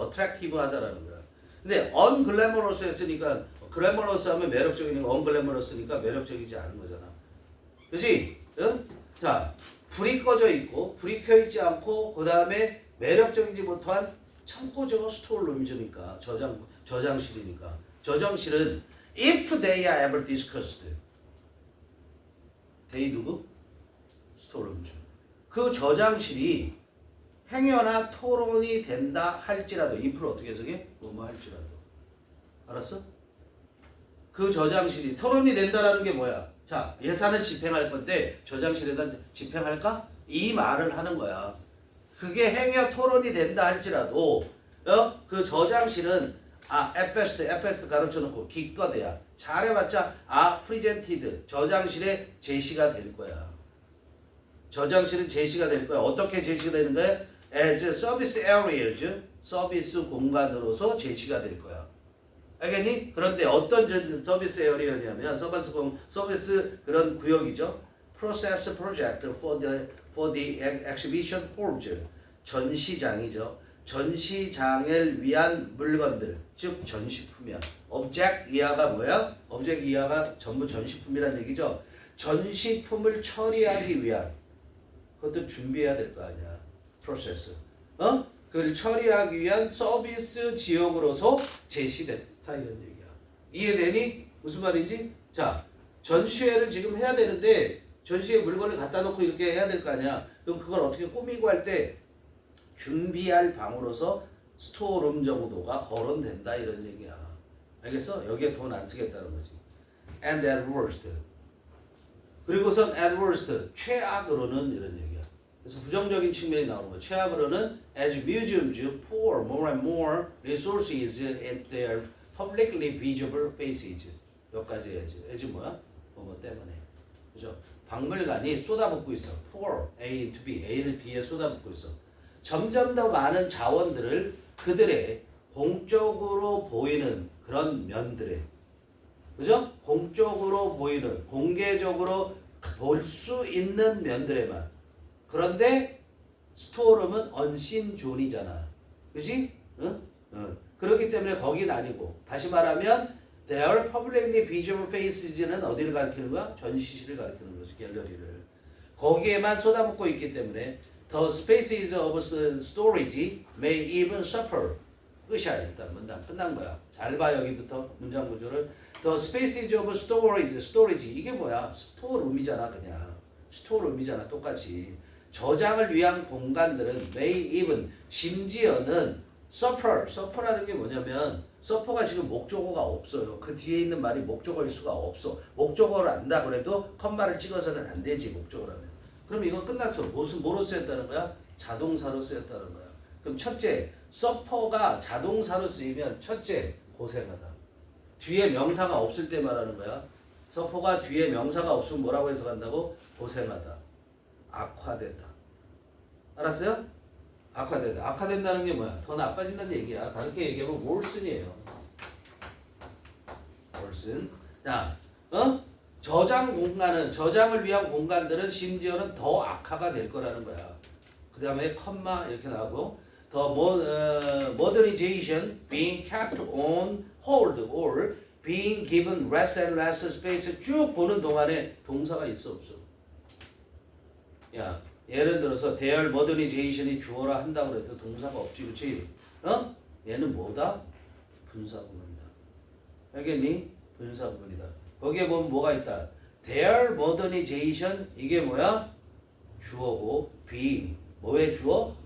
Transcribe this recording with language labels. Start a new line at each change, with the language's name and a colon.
Korean: 어트랙티브하다라는 거야. 근데 unglamorous 했으니까 glamorous 하면 매력적이니까 unglamorous니까 매력적이지 않은 거잖아. 그렇지? 응? 자, 불이 꺼져 있고 불이 켜 있지 않고 그다음에 매력적이지 못한 창고죠. 스토어룸이니까 저장실이니까. 저장실은
English: if they are ever discussed.
Korean: they 누구? 스토어룸이죠. 그 저장실이 행여나 토론이 된다 할지라도 if를 어떻게 해석해? 뭐뭐 할지라도. 알았어? 그 저장실이 토론이 된다라는 게 뭐야? 자, 예산을 집행할 건데 저장실에다 집행할까? 이 말을 하는 거야. 그게 행여 토론이 된다 할지라도 그 저장실은
English: at best
Korean: 가르쳐 놓고 기껏해야 잘해봤자 presented 저장실에 제시가 될 거야. 저장실은 제시가 될 거야. 어떻게 제시가 되는 거야?
English: as service areas
Korean: 서비스 공간으로서 제시가 될 거야. 알겠니? 그런데 어떤 서비스 에어리어냐면 서비스 그런 구역이죠.
English: Process project for the exhibition halls
Korean: 전시장이죠. 전시장을 위한 물건들 즉 전시품이야. object 이하가 뭐야? object 이하가 전부 전시품이란 얘기죠. 전시품을 처리하기 위한 그것도 준비해야 될 거 아니야.
English: process.
Korean: 그걸 처리하기 위한 서비스 지역으로서 제시됐다 이런 얘기야. 이해되니? 무슨 말인지? 자, 전시회를 지금 해야 되는데 전시회 물건을 갖다 놓고 이렇게 해야 될 거 아니야. 그럼 그걸 어떻게 꾸미고 할 때 준비할 방으로서 스토어룸 정도가 거론된다 이런 얘기야. 알겠어? 여기에 돈 안 쓰겠다는 거지.
English: And at worst.
Korean: 그리고선
English: at worst
Korean: 최악으로는 이런 얘기야. 그래서 부정적인 측면이 나오는 거야. 최악으로는
English: as museums pour more and more resources into their publicly visible faces.
Korean: 여기까지 해야지. as 뭐야? 뭐 때문에. 그죠? 박물관이 쏟아붓고 있어.
English: pour A into B.
Korean: A를 B에 쏟아붓고 있어. 점점 더 많은 자원들을 그들의 공적으로 보이는 그런 면들에 그죠? 공적으로 보이는 공개적으로 볼 수 있는 면들에만 그런데 스토어룸은 언신 존이잖아. 그지? 응? 그렇기 때문에 거긴 아니고 다시 말하면
English: their publicly visible faces
Korean: 는 어디를 가리키는 거야? 전시실을 가리키는 거지. 갤러리를. 거기에만 쏟아붓고 있기 때문에
English: the spaces of storage may even suffer.
Korean: 끝이야. 일단 문장 끝난 거야. 잘 봐 여기부터 문장 구조를.
English: The spaces of storage
Korean: 이게 뭐야? 스토어룸이잖아 그냥. 스토어룸이잖아 똑같이. 저장을 위한 공간들은
English: may even
Korean: 심지어는 suffer라는 게 뭐냐면 suffer가 지금 목적어가 없어요. 그 뒤에 있는 말이 목적어일 수가 없어. 목적어를 안다 그래도 컴마를 찍어서는 안 되지 목적어라면. 그럼 이건 끝났어. 뭐로 쓰였다는 거야? 자동사로 쓰였다는 거야. 그럼 첫째, suffer가 자동사로 쓰이면 첫째, 고생하다. 뒤에 명사가 없을 때 말하는 거야. suffer가 뒤에 명사가 없으면 뭐라고 해석한다고? 고생하다. 악화되다. 알았어요? 악화되다. 악화된다는 게 뭐야? 더 나빠진다는 얘기야. 다르게 얘기하면 worsen이에요.
English: worsen.
Korean: 자, 저장 공간은 저장을 위한 공간들은 심지어는 더 악화가 될 거라는 거야. 그 다음에 컴마 이렇게 나오고
English: the modernization being kept on hold or being given less and less space
Korean: 쭉 보는 동안에 동사가 있어 없어? 야, 예를 들어서
English: their modernization
Korean: 이 주어라 한다고 해도 동사가 없지, 그렇지? 얘는 뭐다? 분사구문이다. 알겠니? 분사구문이다. 거기에 보면 뭐가 있다?
English: their modernization
Korean: 이게 뭐야? 주어고 being 뭐의 주어?